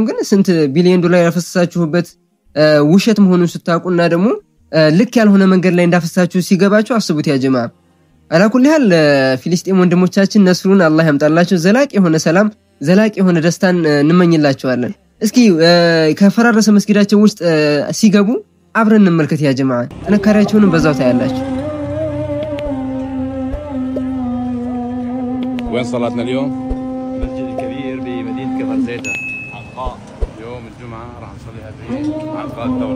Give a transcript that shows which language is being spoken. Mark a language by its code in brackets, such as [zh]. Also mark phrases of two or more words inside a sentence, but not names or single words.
[am] ግን ስንት ቢሊዮን ዶላር ያፈሰሳችሁበት ውሸት መሆኑን ስታውቁና ደግሞ ልክ ያልሆነ መንገድ ላይ እንዳፈሰሳችሁ ሲገባችሁ አስቡት [ar] يا جماعة። [am] አላኩል ያህል ፍልስጤም ወንድሞቻችን ነስሩን አላህ ያምጣላችሁ፣ ዘላቂ የሆነ ሰላም ዘላቂ የሆነ ደስታን እንመኝላችኋለን። እስኪ ከፈራረሰ መስጊዳቸው ውስጥ ሲገቡ አብረን እንመልከት [ar] يا جماعة። [am] ጥንካሬያቸውን በዛው ታያላችሁ። [ar] وين صلاتنا اليوم؟ المسجد الكبير بمدينة كفر زيتة عنقاء. يوم الجمعة راح نصليها في عنقاء الثورة.